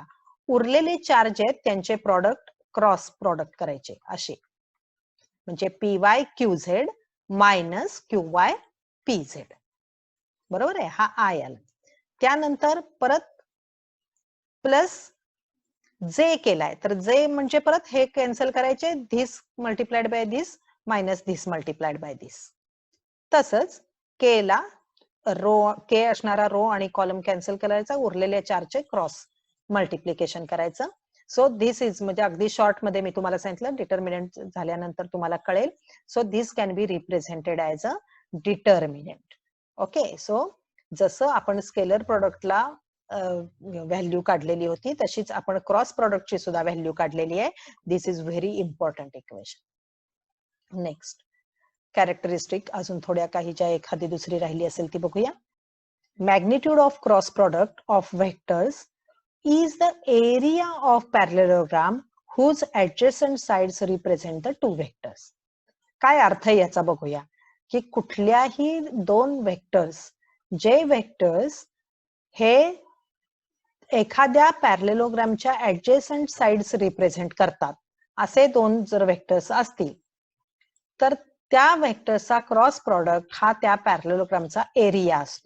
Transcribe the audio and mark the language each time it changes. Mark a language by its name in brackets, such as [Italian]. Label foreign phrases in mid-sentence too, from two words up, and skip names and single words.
[Marathi] उरलेले चार्ज आहेत त्यांचे [English] product cross product [Marathi] करायचे असे म्हणजे [English] p y q z minus q y p z. [Marathi] बरोबर आहे. हा आय आला. त्यानंतर परत प्लस जे केलाय तर जे म्हणजे परत हे कॅन्सल करायचे [English] this multiplied by this minus this multiplied by this. [Marathi] तसंच के ला रो के असणारा रो आणि कॉलम कॅन्सल करायचा उरलेल्या चारचे [English] cross multiplication [Marathi] करायचं. [English] so this is [Marathi] म्हणजे अगदी शॉर्ट मध्ये मी तुम्हाला सांगितलं डिटर्मिनंट झाल्यानंतर तुम्हाला कळेल. [English] so this can be represented as a determinant. [Marathi] ओके. सो जसं आपण [English] scalar productला [Marathi] व्हॅल्यू काढलेली होती तशीच आपण [English] cross productची [Marathi] सुद्धा व्हॅल्यू काढलेली आहे. [English] this is very important equation. next characteristic [Marathi] अजून थोड्या काही ज्या एखादी दुसरी राहिली असेल ती बघूया. [English] magnitude of cross product of vectors is the area of parallelogram whose adjacent sides represent the two vectors. [Marathi] काय अर्थ आहे याचा बघूया की कुठल्याही दोन वेक्टर्स जे वेक्टर्स हे एखाद्या पॅरलेलोग्रामच्या [English] adjacent sides represent [Marathi] करतात असे दोन जर वेक्टर्स असतील तर त्या वेक्टर्सचा [English] cross product [Marathi] हा त्या [English] parallelogramचा area [Marathi] असतो.